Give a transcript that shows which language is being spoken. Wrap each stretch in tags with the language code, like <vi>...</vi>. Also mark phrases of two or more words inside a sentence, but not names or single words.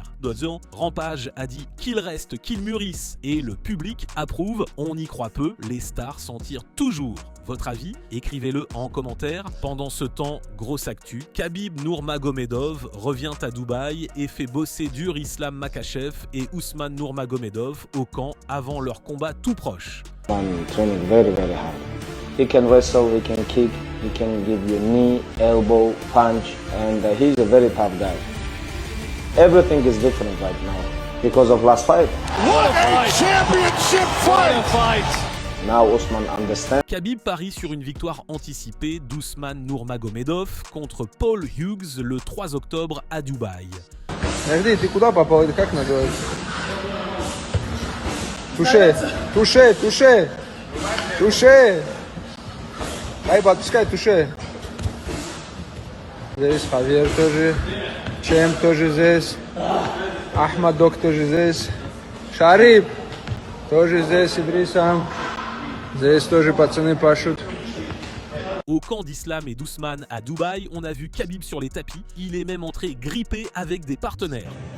<fr>D'autant, Rampage a dit qu'il reste, qu'il mûrisse, et le public approuve, on y croit peu, les stars s'en tirent toujours. Votre avis? Écrivez-le en commentaire. Pendant ce temps, grosse actu, Khabib Nurmagomedov revient revient à Dubaï et fait bosser dur Islam Makhachev et Ousmane Nurmagomedov au camp avant leur combat tout proche.</fr> <en>I'm training very, very hard. He can wrestle, he can kick, he can give you knee, elbow, punch, and he's a very tough guy. Everything is different right now because of last fight. What a championship fight! Now Usman understands.</en> <fr>Khabib parie sur une victoire anticipée d'Ousmane Nurmagomedov contre Paul Hughes le 3 octobre à Dubaï.</fr> <ru>Ты куда попал? Это как называется? Туше, туше, туше, туше. Ай, подпускай, туше. Здесь Хавьер тоже, Чем тоже здесь, Ахмадок тоже здесь, Шарип тоже здесь, Идрисам. Здесь тоже пацаны пашут.</ru> <fr>Au camp d'Islam et d'Ousmane à Dubaï, on a vu Khabib sur les tapis. Il est même entré grippé avec des partenaires.</fr>